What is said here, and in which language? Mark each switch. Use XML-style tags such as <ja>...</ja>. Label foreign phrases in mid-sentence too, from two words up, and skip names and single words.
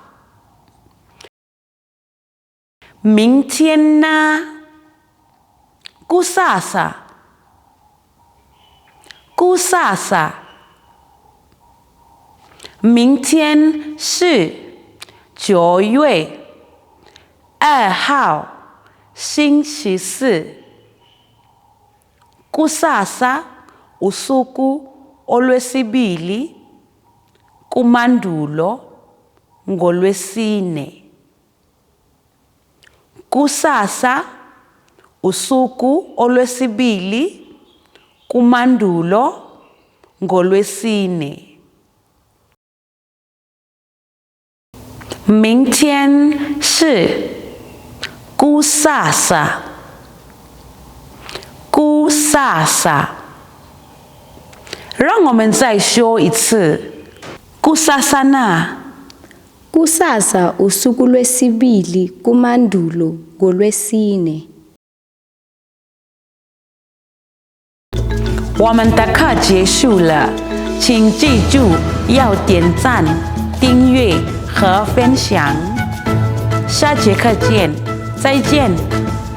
<zh>明天呢？Kusasa，明天是9月2号，星期四。</zh> <zu>Kusasa usuku olwesibili kumandulo ngolwesine. Kusasa usuku olwesibili kumandulo ngolwesine.</zu> <zh>明天是 Kusasa， 让我们再说一次 Kusasa na</zh> <zu>Kusasa usuku lwesibili kumandulo ngolwesine.</zu> <zh>我们的课结束了，请记住要点赞、订阅和分享。下节课见，再见。</zh>